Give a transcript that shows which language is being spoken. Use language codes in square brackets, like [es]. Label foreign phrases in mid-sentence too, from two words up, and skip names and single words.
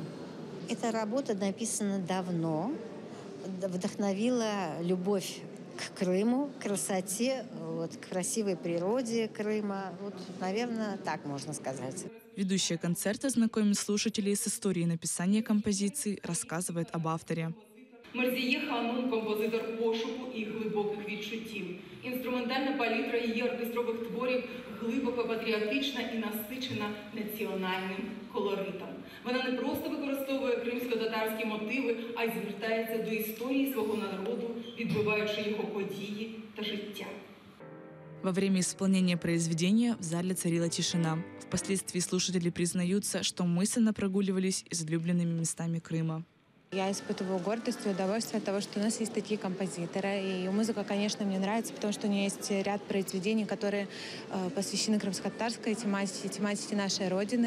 [ru] Эта работа написана давно, вдохновила любовь к Крыму, к красоте, к красивой природе Крыма. Наверное, так можно сказать. Ведущая концерта знакомит слушателей с историей написания композиции, рассказывает об авторе. [uk] Мирзіє Ханум – композитор пошуку і глибоких відчуттів. Інструментальна палітра її оркестрових творів глибоко патріотична і насичена національним колоритом. Вона не просто використовує кримсько-татарські мотиви, а й звертається до історії свого народу, відбиваючи його події та життя. [ru] Во время исполнения произведения в зале царила тишина. Впоследствии слушатели признаются, что мысленно прогуливались излюбленными местами Крыма. Я испытываю гордость и удовольствие от того, что у нас есть такие композиторы. И музыка, конечно, мне нравится, потому что у нее есть ряд произведений, которые посвящены крымско-татарской тематике нашей Родины.